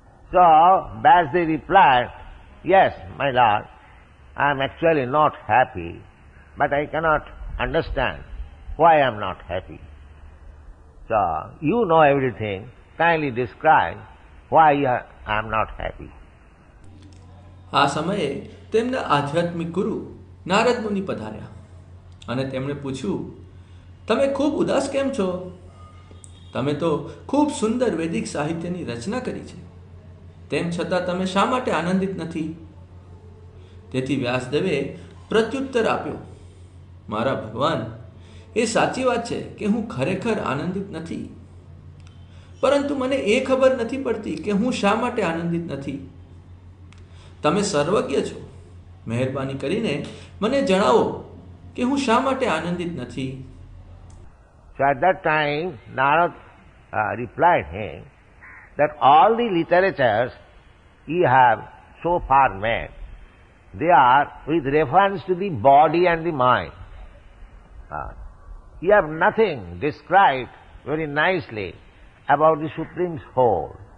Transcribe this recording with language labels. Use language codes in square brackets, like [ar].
[en] So, Vyasdev replied, yes, my lord, I am actually not happy, but I cannot understand why I am not happy. So, you know everything, kindly describe why I am not happy. [gu] આ સમયે તેમના આધ્યાત્મિક ગુરુ નારદ મુનિ પધાર્યા અને તેમણે પૂછ્યું, તમે ખૂબ ઉદાસ કેમ છો? તમે તો ખૂબ સુંદર વૈદિક સાહિત્યની રચના કરી છે, તેમ છતાં તમે શા માટે આનંદિત નથી? તેથી વ્યાસદેવે પ્રત્યુત્તર આપ્યો, મારા ભગવાન, એ સાચી વાત છે કે હું ખરેખર આનંદિત નથી, પરંતુ મને એ ખબર નથી પડતી કે હું શા માટે આનંદિત નથી. તમે સર્વજ્ઞ છો, મહેરબાની કરીને મને જણાવો કે હું શા માટે આનંદિત નથી. [en] So at that time, Narad replied him that all the literatures you have so far made, they are with reference to the body and the mind. You have nothing described very nicely about the Supreme Soul.